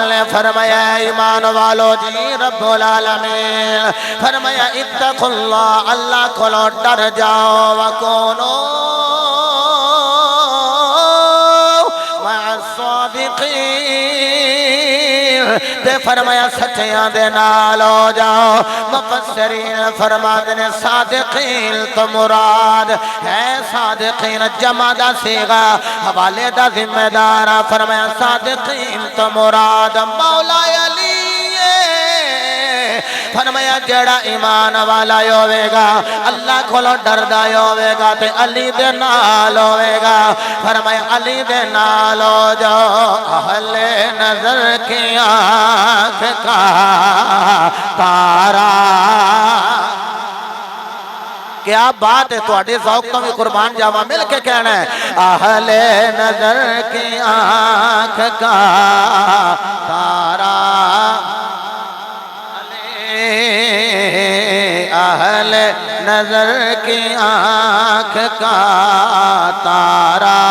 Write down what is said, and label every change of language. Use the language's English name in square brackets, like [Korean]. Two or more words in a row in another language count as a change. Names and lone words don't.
[Urdu] نے فرمایا ایمان والو جی رب العالمین فرمایا [Arabic] اتقوا اللہ [Urdu] اللہ کو ڈر جاؤ وکونو [Arabic] مع الصادقین [Punjabi] تے فرمایا سچیاں دے نال ہو جاؤ مفسرین فرماتے نے صادقین تو مراد ہے صادقین جمع دا صیغہ حوالے دا ذمہ دار فرمایا صادقین تو مراد مولا علی فرمایا جڑا ایمان والا ہوے گا اللہ کھولو ڈردا ہوے گا تے علی دے نال ہوے گا فرمایا علی دے نال ہو جاؤ [Urdu] اہل نظر کی آنکھ کا تارا [Punjabi] کیا بات ہے تواڈے ذوق تو بھی قربان جاواں مل کے کہنا ہے [Urdu] اہل نظر کی آنکھ کا تارا اہل نظر کی آنکھ کا تارا